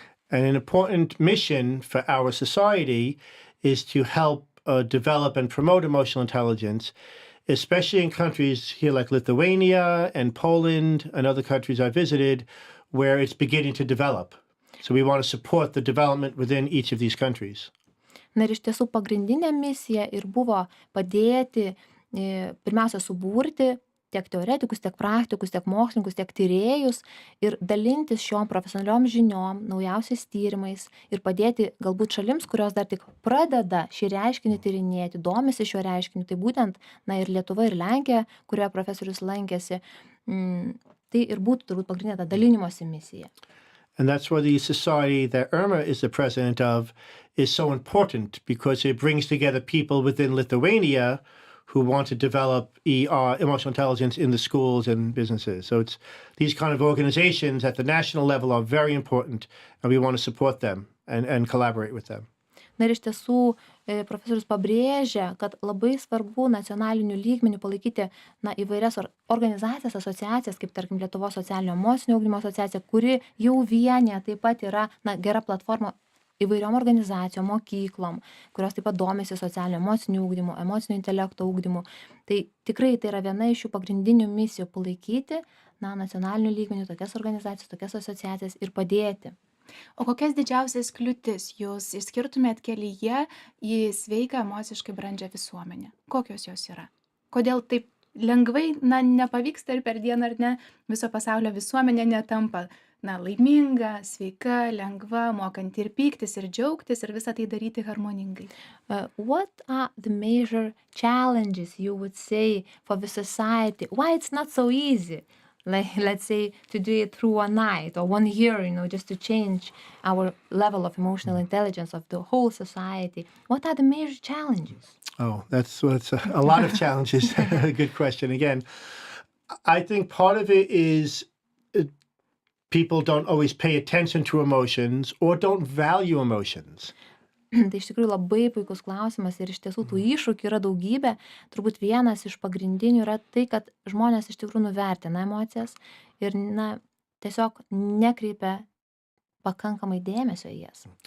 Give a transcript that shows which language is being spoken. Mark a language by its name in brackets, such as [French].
[English] And an important mission for our society is to help develop and promote emotional intelligence, especially in countries here like Lithuania and Poland and other countries I visited where it's beginning to develop. So we want to support the development within each of these countries. [Lithuanian] Na ir iš tiesų pagrindinė misija ir buvo padėti, pirmiausia, suburti tiek teoretikus, tiek praktikus, tiek mokslininkus, tiek tyrėjus ir dalintis šiom profesionaliom žiniom, naujausiais tyrimais ir padėti galbūt šalims, kurios dar tik pradeda šį reiškinį tyrinėti, domisi šiuo reiškiniu. Tai būtent, ir Lietuva, ir Lenkija, kurioje profesorius lankėsi, tai ir būtų turbūt pagrindinė ta dalinimosi misija. [English] And that's why the society that Irma is the president of is so important, because it brings together people within Lithuania who want to develop emotional intelligence in the schools and businesses. So it's these kind of organizations at the national level are very important, and we want to support them and collaborate with them. [Lithuanian] Na ir iš tiesų profesorius pabrėžia, kad labai svarbu nacionaliniu lygmeniu palaikyti įvairias organizacijas, asociacijas, kaip tarkim Lietuvos socialinio emocinio ugdymo asociacija, kuri jau vienija taip pat yra gera platforma įvairiom organizacijom, mokyklom, kurios taip pat domisi socialinio emociniu ugdymu, emocinio intelekto ugdymu. Tai tikrai tai yra viena iš jų pagrindinių misijų palaikyti nacionaliniu lygmeniu tokias organizacijas, tokias asociacijas ir padėti. O kokias didžiausias kliūtis jūs išskirtumėt kelyje į sveiką emociškai brandžią visuomenę? Kokios jos yra? Kodėl taip lengvai nepavyksta ir per dieną ar ne viso pasaulio visuomenė netampa laiminga, sveika, lengva, mokanti ir pyktis, ir džiaugtis, ir visą tai daryti harmoningai? [English] What are the major challenges you would say for the society? Why it's not so easy? Like, let's say, to do it through one night or 1 year, just to change our level of emotional intelligence of the whole society. What are the major challenges? Oh, that's a lot of challenges. Good question. Again, I think part of it is people don't always pay attention to emotions or don't value emotions. [Lithuanian] Tai iš tikrųjų labai puikus klausimas ir iš tiesų tų iššūkių yra daugybė. Turbūt vienas iš pagrindinių yra tai, kad žmonės iš tikrųjų nuvertina emocijas ir tiesiog nekreipia pakankamai dėmesio į jas.